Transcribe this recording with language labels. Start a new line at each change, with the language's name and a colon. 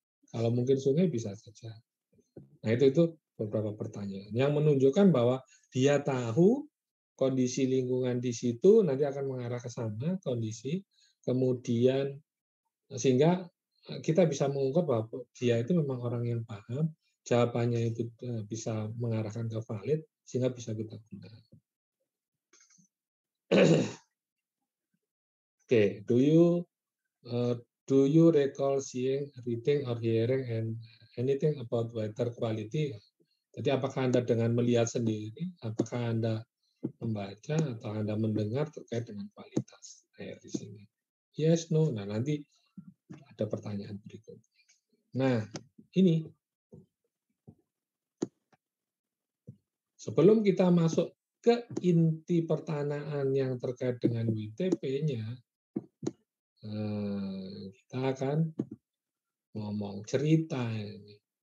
Indonesian: Kalau mungkin sungai bisa saja. Nah itu beberapa pertanyaan yang menunjukkan bahwa dia tahu kondisi lingkungan di situ nanti akan mengarah ke sana kondisi, kemudian sehingga kita bisa mengungkap bahwa dia itu memang orang yang paham, jawabannya itu bisa mengarahkan ke valid sehingga bisa kita gunakan.
English: Okay, do you recall seeing, reading, or hearing anything about water quality?
Indonesian: Jadi apakah Anda dengan melihat sendiri, apakah Anda membaca atau Anda mendengar terkait dengan kualitas air di sini?
English: Yes, no.
Indonesian: Nah, nanti ada pertanyaan berikutnya. Nah, ini sebelum kita masuk ke inti pertanyaan yang terkait dengan WTP-nya, kita akan ngomong cerita ini.